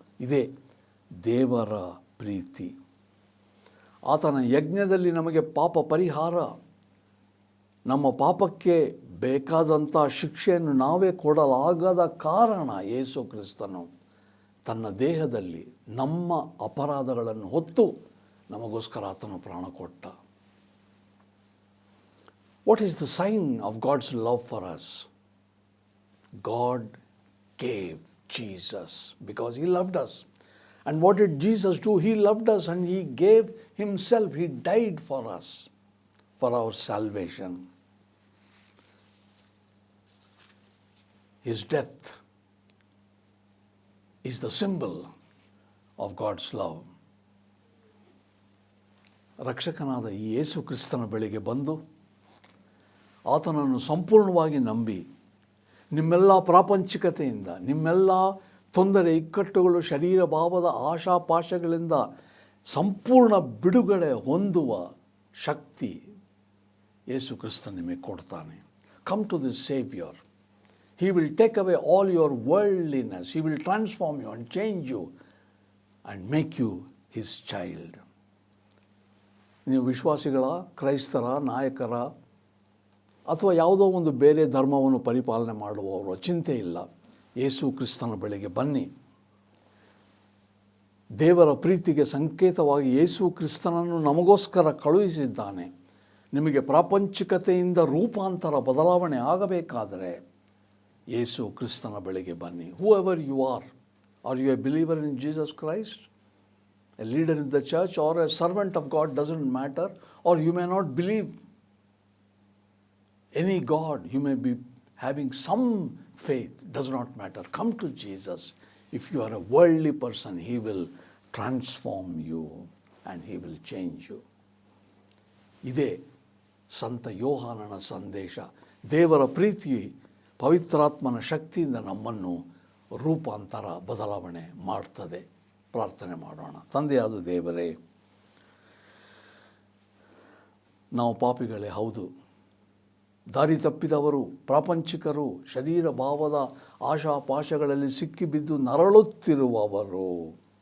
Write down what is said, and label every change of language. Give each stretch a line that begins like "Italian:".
Kannada: ಇದೇ ದೇವರ ಪ್ರೀತಿ. ಆತನ ಯಜ್ಞದಲ್ಲಿ ನಮಗೆ ಪಾಪ ಪರಿಹಾರ, ನಮ್ಮ ಪಾಪಕ್ಕೆ ಬೇಕಾದಂಥ ಶಿಕ್ಷೆಯನ್ನು ನಾವೇ ಕೊಡಲಾಗದ ಕಾರಣ ಯೇಸು ಕ್ರಿಸ್ತನು ತನ್ನ ದೇಹದಲ್ಲಿ ನಮ್ಮ ಅಪರಾಧಗಳನ್ನು ಹೊತ್ತು ನಮಗೋಸ್ಕರ ಆತನು ಪ್ರಾಣ ಕೊಟ್ಟ.
English: What is the sign of God's love for us? God gave Jesus because He loved us. And what did Jesus do? He loved us and He gave Himself. He died for us, for our salvation. His death is the symbol of God's love.
Kannada: ರಕ್ಷಕನಾದ ಈ ಯೇಸು ಕ್ರಿಸ್ತನ ಬಳಿಗೆ ಬಂದು ಆತನನ್ನು ಸಂಪೂರ್ಣವಾಗಿ ನಂಬಿ, ನಿಮ್ಮೆಲ್ಲ ಪ್ರಾಪಂಚಿಕತೆಯಿಂದ, ನಿಮ್ಮೆಲ್ಲ ತೊಂದರೆ, ಇಕ್ಕಟ್ಟುಗಳು, ಶರೀರ ಭಾವದ ಆಶಾಪಾಶಗಳಿಂದ ಸಂಪೂರ್ಣ ಬಿಡುಗಡೆ ಹೊಂದುವ ಶಕ್ತಿ ಯೇಸು ಕ್ರಿಸ್ತ ನಿಮಗೆ ಕೊಡ್ತಾನೆ.
English: Come to this saviour. He will take away all your worldliness. He will transform you and change you and make you His child.
Kannada: ನೀವು ವಿಶ್ವಾಸಿಗಳ, ಕ್ರೈಸ್ತರ, ನಾಯಕರ ಅಥವಾ ಯಾವುದೋ ಒಂದು ಬೇರೆ ಧರ್ಮವನ್ನು ಪರಿಪಾಲನೆ ಮಾಡುವವರು, ಚಿಂತೆ ಇಲ್ಲ. ಯೇಸು ಕ್ರಿಸ್ತನ ಬಳಿಗೆ ಬನ್ನಿ. ದೇವರ ಪ್ರೀತಿಗೆ ಸಂಕೇತವಾಗಿ ಯೇಸು ಕ್ರಿಸ್ತನನ್ನು ನಮಗೋಸ್ಕರ ಕಳುಹಿಸಿದ್ದಾನೆ. ನಿಮಗೆ ಪ್ರಾಪಂಚಿಕತೆಯಿಂದ ರೂಪಾಂತರ, ಬದಲಾವಣೆ ಆಗಬೇಕಾದರೆ ಯೇಸು ಕ್ರಿಸ್ತನ ಬಳಿಗೆ ಬನ್ನಿ.
English: Whoever you are you a believer in Jesus Christ? A leader in the church or a servant of God, doesn't matter. Or you may not believe any God, you may be having some faith, does not matter. Come to Jesus. If you are a worldly person, He will transform you and He will change you.
Kannada: ಇದೇ ಸಂತ ಯೋಹಾನನ ಸಂದೇಶ. ದೇವರ ಪ್ರೀತಿ ಪವಿತ್ರಾತ್ಮನ ಶಕ್ತಿಯಿಂದ ನಮ್ಮನ್ನು ರೂಪಾಂತರ, ಬದಲಾವಣೆ ಮಾಡ್ತದೆ. ಪ್ರಾರ್ಥನೆ ಮಾಡೋಣ. ತಂದೆಯಾದ ದೇವರೇ, ನಾವು ಪಾಪಿಗಳೇ ಹೌದು, ದಾರಿ ತಪ್ಪಿದವರು, ಪ್ರಾಪಂಚಿಕರು, ಶರೀರ ಭಾವದ ಆಶಾಪಾಶಗಳಲ್ಲಿ ಸಿಕ್ಕಿಬಿದ್ದು ನರಳುತ್ತಿರುವವರು.